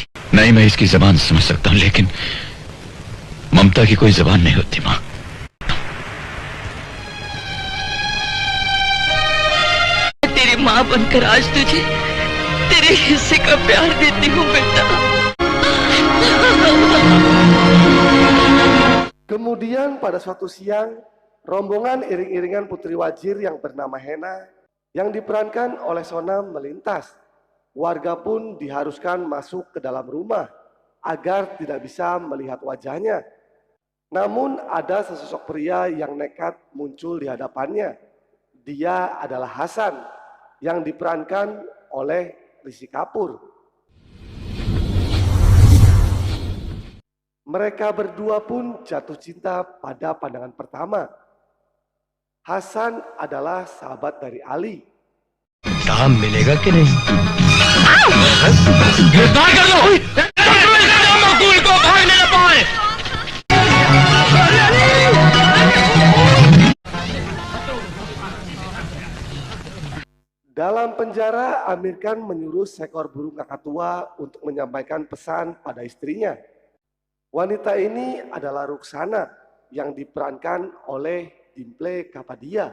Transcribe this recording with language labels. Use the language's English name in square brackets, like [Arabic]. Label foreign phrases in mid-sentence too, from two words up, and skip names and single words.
[Hindi] नहीं, मैं इसकी जबान समझ सकता हूँ, लेकिन ममता की कोई जबान नहीं होती माँ। तेरी माँ बनकर आज तुझे तेरे हिस्से का प्यार देती हूँ बेटा। [Indonesian] Kemudian pada suatu siang, rombongan iring-iringan putri Wazir yang bernama Hena yang diperankan oleh Sonam melintas. Warga pun diharuskan masuk ke dalam rumah agar tidak bisa melihat wajahnya. Namun ada sesosok pria yang nekat muncul di hadapannya. Dia adalah Hasan yang diperankan oleh Rishi Kapoor. Mereka berdua pun jatuh cinta pada pandangan pertama. Hasan adalah sahabat dari Ali. [Hindi] काम मिलेगा कि नहीं गिरफ्तार कर लो मकबूल को भागने न पाए [Indonesian] Dalam penjara, Amir Khan menyuruh seekor burung kakatua untuk menyampaikan pesan pada istrinya. Wanita ini adalah Ruksana yang diperankan oleh Dimple Kapadia.